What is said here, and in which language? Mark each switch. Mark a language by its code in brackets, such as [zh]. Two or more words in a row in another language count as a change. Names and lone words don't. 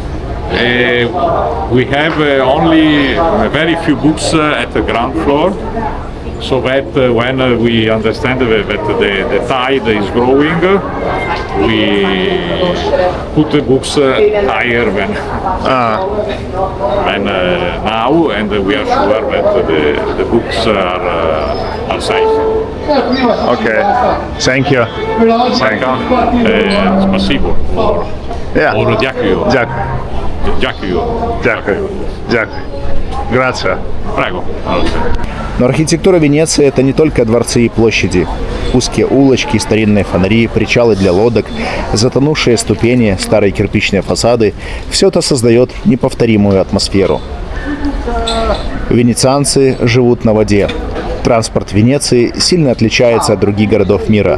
[en] We have only very few books at the ground floor, so that when we understand that the tide is growing, we put the books higher than now, and we are sure that the books are safe. Okay, thank you. [ru] Спасибо. [en] Yeah. [uk] Or дякую. Дякую. Дякую. Дякую. Grazie. [it] Prego. [ru] Но архитектура Венеции – это не только дворцы и площади. Узкие улочки, старинные фонари, причалы для лодок, затонувшие ступени, старые кирпичные фасады – все это создает неповторимую атмосферу. Венецианцы живут на воде. Транспорт Венеции сильно отличается от других городов мира.